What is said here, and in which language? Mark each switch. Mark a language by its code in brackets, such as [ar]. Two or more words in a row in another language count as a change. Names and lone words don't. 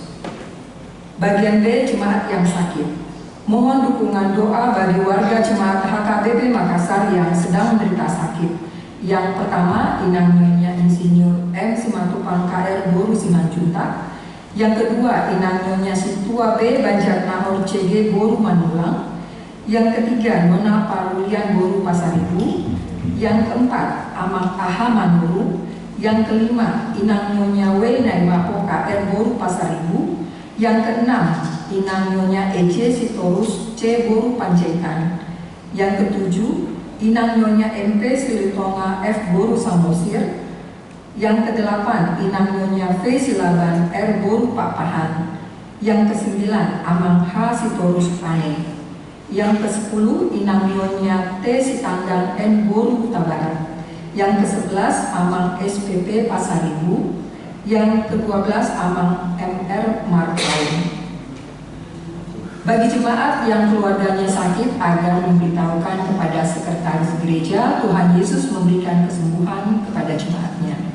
[id] Bagian B, jemaat yang sakit. Mohon dukungan doa bagi warga jemaat HKBP Makassar yang sedang menderita sakit. Yang pertama, Inang Nyonya Insinyur M. Simatupang KR Boru Simanjuntak. Yang kedua, Inang Nyonya Situa B. Banjar Nahor CG Boru Manulang. Yang ketiga, Nona Parulian Boru Pasaribu. Yang keempat, Amang Aha Manuru. Yang kelima, Inang Nyonya W. Naimapo KR Boru Pasaribu. Yang keenam, Inang Nyonya EJ Sitorus C. Boru Panjaitan. Yang ketujuh, Inang Nyonya MP Silitonga F. Boru Samosir. Yang kedelapan, Inang Nyonya V. Silaban R. Boru Papahan. Yang kesembilan, Amang H. Sitorus Pane. Yang kesepuluh, Inang Nyonya T. Sitandang N. Boru Utabarat. Yang ke-11, Amang SPP Pasaribu. Yang ke-12, Amang MR Markaun. Bagi jemaat yang keluarganya sakit agar memberitahukan kepada sekretaris gereja, Tuhan Yesus memberikan kesembuhan kepada jemaatnya.